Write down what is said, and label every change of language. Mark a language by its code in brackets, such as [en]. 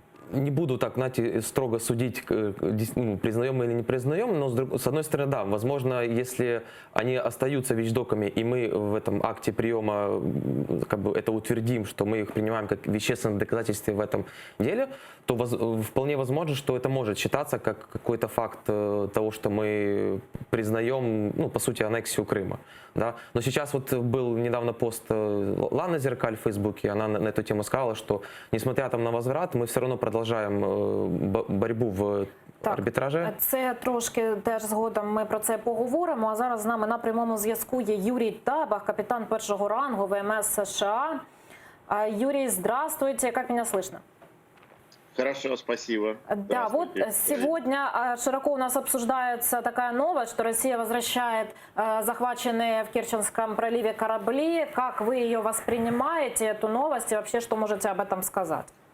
[ru] Не буду так, знаете, строго судить, признаем мы или не признаем, но с одной стороны, да, возможно, если они остаются вещдоками, и мы в этом акте приема как бы это утвердим, что мы их принимаем как вещественное доказательство в этом деле, то вполне возможно, что это может считаться как какой-то факт того, что мы признаем, ну, по сути, аннексию Крыма. Да? Но сейчас вот был недавно пост Ланы Зеркаль в Фейсбуке, она на эту тему сказала, что несмотря там на возврат, мы все равно продолжаем борьбу в арбітражі. [uk] Це трошки теж згодом ми про це поговоримо. А зараз з нами на прямому зв'язку є Юрій Табах, капітан першого рангу ВМС США. [ru] Юрий, здравствуйте, как меня слышно? Хорошо, спасибо. Да, вот сегодня широко у нас обсуждается такая новость, что Россия возвращает захваченные в Керченском проливе корабли. Как вы ее воспринимаете, эту новость, и вообще, что можете об этом сказать?